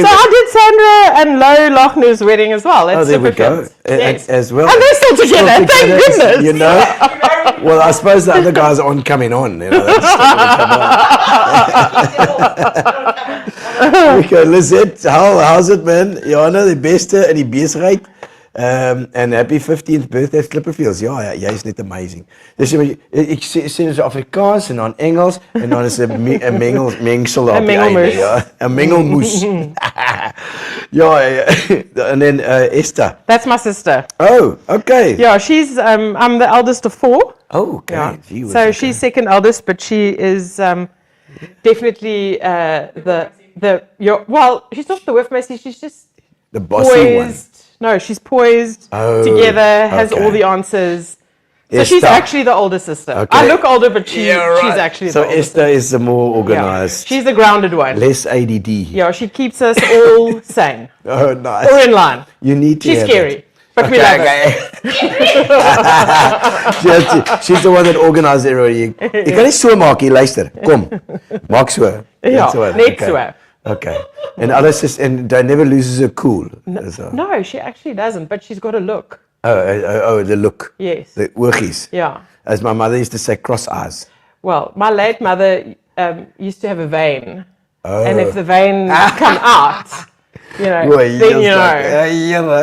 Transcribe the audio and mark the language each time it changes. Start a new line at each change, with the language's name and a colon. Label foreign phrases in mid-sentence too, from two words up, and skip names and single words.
English: So I did Sandra and Lo Lochner's wedding as well. There we go. Yes. As well. And they're still together. Thank goodness. You know. Well, I suppose the other guys aren't coming on. You know, okay, Lizette, how's it, man?
Afrikaans: Jana, die beste in die besigheid.
English: And happy 15th birthday Slipperfields.
Afrikaans: Ja, jy is net amazing. Dus ek sien so Afrikaans en dan Engels en dan is 'n mengsel op die einde, ja. 'n mengelmoes.
English: Yeah. And then Esther. That's my sister. Oh, okay. Yeah, she's. I'm the eldest of 4. Oh, okay. Yeah. Gee whiz, So okay. she's second eldest, but she is definitely well, she's not the whiff she's just The bossy one. poised. No, she's poised, Oh, together, has all okay. the answers. So she's Esther. actually the older sister. Okay. I look older, but she's right. actually So the older Esther is the more sister. organized, She's the grounded one. less ADD. Yeah, she keeps us all sane Oh, nice. or in line. You need to She's have scary, it. but we love her. She's the one that organises everybody.
Afrikaans: Jy kan nie so maak hier, luister. Kom. Maak so. Ja, Net net okay. so.
English: Okay. And
Afrikaans: alles is
English: and they never loses her cool. So. No, she actually doesn't, but she's got a look. Oh, the look. Yes. The oogies. Yeah. As my mother used to say, cross eyes. Well, my late mother used to have a vein. And if the vein come out, then you know.